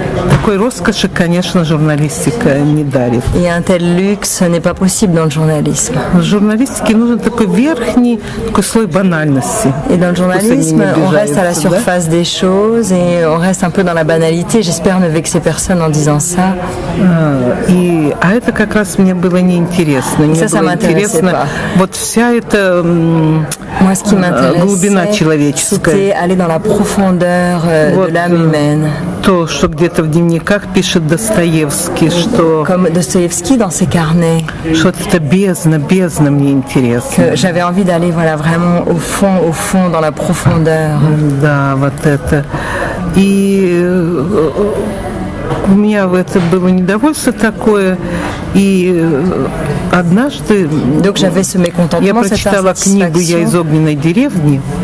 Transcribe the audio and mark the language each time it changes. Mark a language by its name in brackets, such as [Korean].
[Russian] Такой роскоши, конечно, журналистика не дарит. В журналистике нужен такой верхний такой слой банальности. [French] Et dans le journalisme, on reste à la surface des choses et on reste un peu dans la banalité. J'espère ne vexer personne en disant ça. [Russian] А это как раз мне было неинтересно. Мне было интересно вот вся эта глубина человеческая. [French] C'était aller dans la profondeur de l'âme humaine. [Russian] То, что где-то в дневниках пишет Достоевский, что... [French] Comme Dostoïevski dans ses carnets. [Russian] Что это бездна мне интересно. [French] J'avais envie d'aller vraiment au fond, dans la profondeur. [Russian] Да, вот это. И у меня в это было недовольство такое, и однажды я прочитала книгу «Я из огненной деревни».